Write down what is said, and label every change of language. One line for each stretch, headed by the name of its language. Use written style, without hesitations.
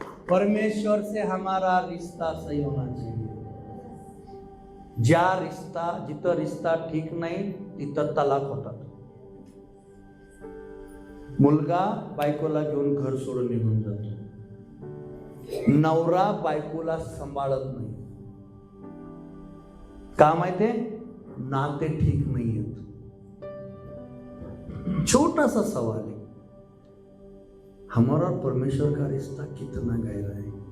Hindi: परमेश्वर से हमारा रिश्ता सही होना चाहिए.
Marathi: ज्या रिश्ता, जिथं रिश्ता ठीक नाही तिथं तलाक होतात. मुलगा बायकोला घेऊन घर सोडून निघून जातो. नवरा बायकोला सांभाळत नाही. का माहितीये? नाते ठीक नाही आहेत.
Hindi: छोटा सा सवाल है, हमारा और परमेश्वर का रिश्ता कितना गहरा है?